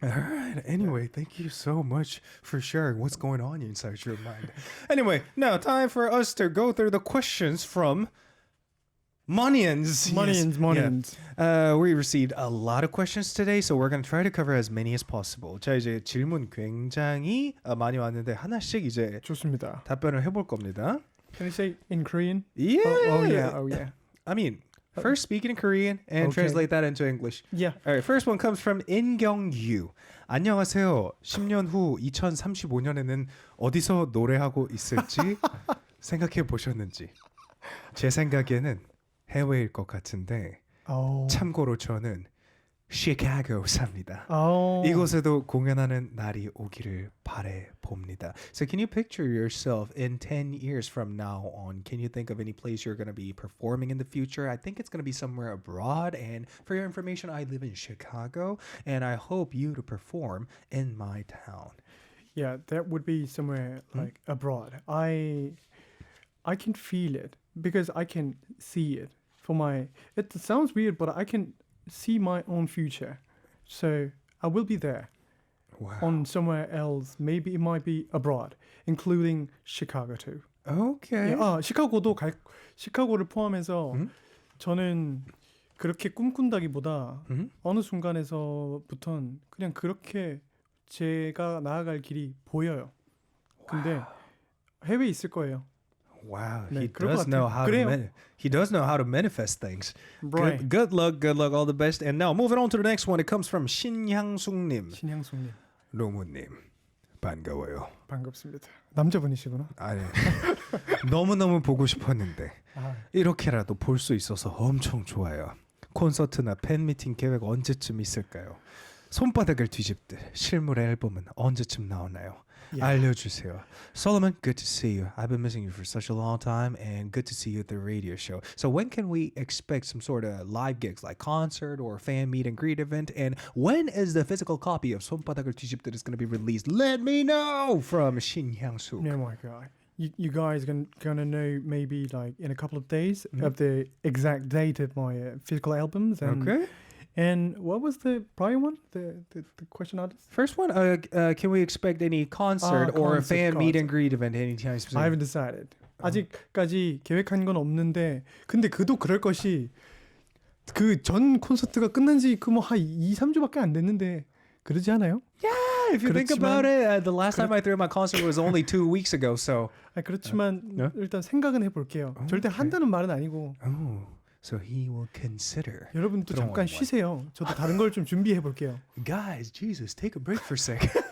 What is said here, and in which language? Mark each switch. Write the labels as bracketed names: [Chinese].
[English] All right. Anyway, thank you so much for sharing what's going on inside your mind. Anyway, now time for us to go through the questions from Monians. Monians. Yeah. We received a lot of questions today, so we're going to try to cover as many as possible. [Korean] 자, 이제 질문 굉장히 많이 왔는데 하나씩 이제 좋습니다. 답변을 해볼 겁니다. [English] Can I say in Korean? Yeah. Oh yeah. I mean, first speak in Korean and Okay. translate that into English. Yeah. All right, first one comes from 인경유. [Korean] 안녕하세요. 10년 후 2035년에는 어디서 노래하고 있을지 생각해 보셨는지. 제 생각에는 해외일 것 같은데 참고로 저는 시카고 삽니다. 이곳에도 공연하는 날이 오기를 바래 봅니다. [English] So can you picture yourself in 10 years from now on? Can you think of any place you're going to be performing in the future? I think it's going to be somewhere abroad. And for your information, I live in Chicago, and I hope you to perform in my town. Yeah, that would be somewhere like abroad. I can feel it because I can see it. It sounds weird, but I can see my own future. So I will be there. Wow. On somewhere else. Maybe it might be abroad, including Chicago too. Okay. [Korean] 시카고를 포함해서 저는 그렇게 꿈꾼다기보다 어느 순간에서부턴 그냥 그렇게 제가 나아갈 길이 보여요. 근데 해외에 있을 거예요. [English] Wow, [Korean] 네, [English] he [Korean] 그럴 것 [English] does know how [Korean] 같아요. [English] he does know how to manifest things. Right. Good luck, all the best. And now moving on to the next one. It comes from 신향숙님. [Korean] 신향숙님. 로모님 반가워요. 반갑습니다. 남자분이시구나. 아니 너무너무 보고 싶었는데 아. 이렇게라도 볼 수 있어서 엄청 좋아요. 콘서트나 팬미팅 계획 언제쯤 있을까요? 손바닥을 뒤집듯 실물 앨범은 언제쯤 나오나요? [English] Yeah. [Korean] 알려주세요. [English] Solomon, good to see you. I've been missing you for such a long time, and good to see you at the radio show. So when can we expect some sort of live gigs, like concert or fan meet and greet event? And when is the physical copy of 손바닥을 뒤집듯 is going to be released? Let me know from Shin Hyang-suk. Oh my god. You guys gonna know maybe like in a couple of days of the exact date of my physical albums. And, Okay. And what was the prior one? The question artist? First one, can we expect any concert or a fan meet and greet event anytime soon? I haven't decided. [Korean] 아직까지 계획한 건 없는데 근데 그도 그럴 것이 그 전 콘서트가 끝난 지 그 뭐 한 2-3주밖에 안 됐는데 그러지 않아요? [English] Yeah, if you think about it, the last time I threw my concert was only 2 weeks ago, so. [Korean] 그렇지만 일단 생각은 해볼게요. 절대 한다는 말은 아니고. [English] Oh, so he will consider. [Korean] 여러분도 잠깐 쉬세요. 저도 다른 걸 좀 준비해 볼게요. [English] Guys, Jesus, take a break for a sec.